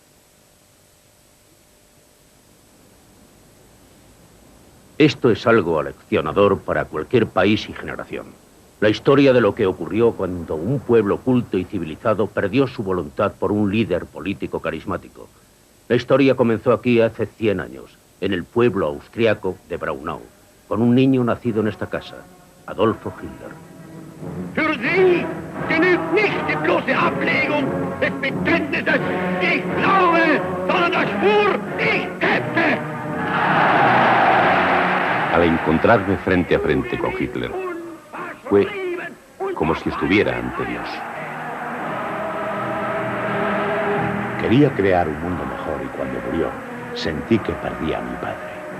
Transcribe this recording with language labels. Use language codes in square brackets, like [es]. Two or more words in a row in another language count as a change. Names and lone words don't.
[es] Esto es algo aleccionador para cualquier país y generación. La historia de lo que ocurrió cuando un pueblo culto y civilizado perdió su voluntad por un líder político carismático. La historia comenzó aquí hace 100 años, en el pueblo austriaco de Braunau, con un niño nacido en esta casa, Adolfo Hitler. [de] Für Sie genügt nicht die bloße Ablegung des Bekenntnisses, ich glaube, sondern der Schwur, ich kämpfe. [es] Al encontrarme frente a frente con Hitler, fue como si estuviera ante Dios. Quería crear un mundo mejor y cuando murió, sentí que perdía a mi padre.